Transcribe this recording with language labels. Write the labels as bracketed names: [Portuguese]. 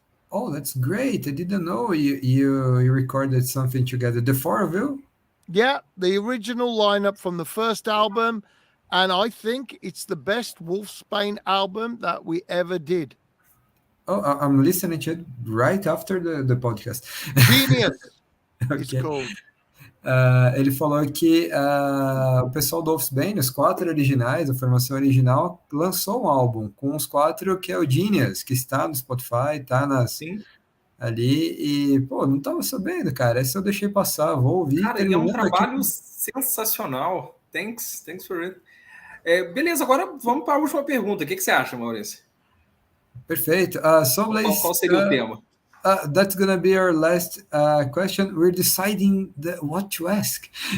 [English] Oh, that's great. I didn't know you recorded something together. The four of you? Yeah, the original lineup from the first album, and I think it's the best Wolfsbane album that we ever did. Oh, I'm listening to it right after the podcast. Genius, Okay. it's called. [Portuguese] Ele falou que o pessoal do Wolfsbane, os quatro originais, a formação original, lançou um álbum com os quatro que é o Genius, que está no Spotify, está ali, e, pô, não estava sabendo, cara, esse eu deixei passar, vou ouvir. Cara, ele é um trabalho sensacional. [English] Thanks for it. [Portuguese] Beleza, agora vamos para a última pergunta. O que você acha, Mauricio? Perfeito. So, Blayse, qual seria o tema? [English] That's gonna be our last question. We're deciding what to ask.